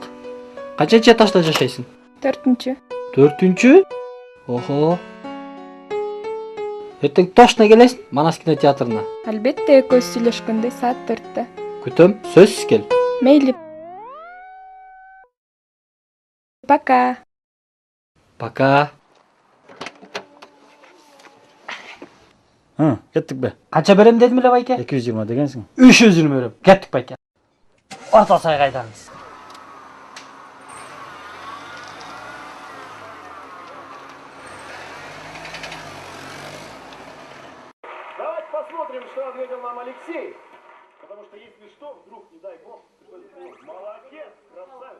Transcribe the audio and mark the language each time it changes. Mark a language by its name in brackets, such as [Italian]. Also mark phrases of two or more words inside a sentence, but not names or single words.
[Kyrgyz] Канчанчы этажда жашайсың? 4-чү. 4-чү? Охо. Эртең точно келесиң Манас кинотеатрына. Албетте, экөөбүз сүйлөшкөндөй саат 4-тө. Күтөм, сөзсүз кел. Мейли. Пока. Пока. [Kazakh] Кеттік бе? [Kyrgyz] Канча берем дедим эле байке? 220 дегенсің. 320 берем. Кеттик байке. Орта сай кайтабыз. [Russian] Давайте посмотрим, что ответил нам Алексей. Потому что если что, вдруг, не дай бог, молодец, красавец.